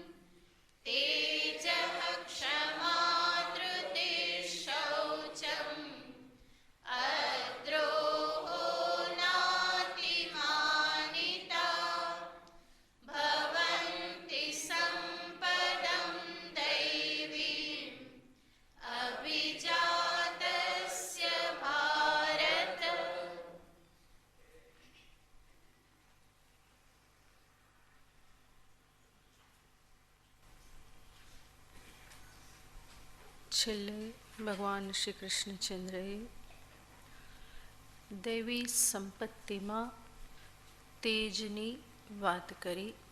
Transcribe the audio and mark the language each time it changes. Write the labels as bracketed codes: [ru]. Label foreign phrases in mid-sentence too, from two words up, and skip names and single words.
[sa] तेजः क्षमा धृतिः शौचम् अद्रोहो नातिमानिता भवन्ति सम्पदं दैवीम् अभिजातस्य भारत। [gu] છેલ્લે ભગવાન શ્રી કૃષ્ણચંદ્રએ દૈવી સંપત્તિમાં તેજની વાત કરી